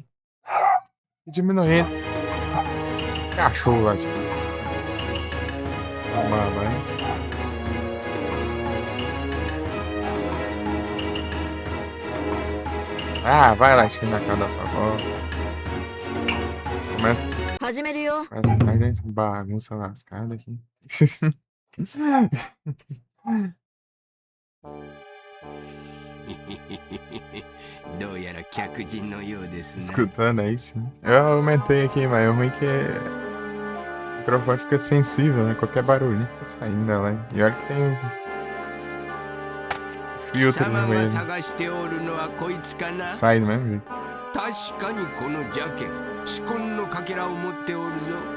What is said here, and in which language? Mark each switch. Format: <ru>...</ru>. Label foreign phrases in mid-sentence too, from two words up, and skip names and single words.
<pt>E diminuindo. Cachorro lá, tipo. Vamos vai. Ah, vai lá, na cara da tua avó. Começa</pt> <ja>始めるよ。</ja> <pt>essa tarde, bagunça lascada aqui.</pt> <ja>どうやら客人のようですね。</ja> <pt>Escutando aí, sim. Eu aumentei aqui, mas é ruim que o microfone fica sensível, né? Qualquer barulho fica saindo dela. E olha que tem um</pt> <ja>貴</ja> <pt>filtro</pt> <ja>様</ja> <pt>no</pt> <ja>が</ja> <pt>meio.</pt> <ja>探しておるのはこいつかな。</ja> <pt>Sai do mesmo jeito.</pt> <ja>確かにこの邪剣、紫根のかけらを持っておるぞ。</ja>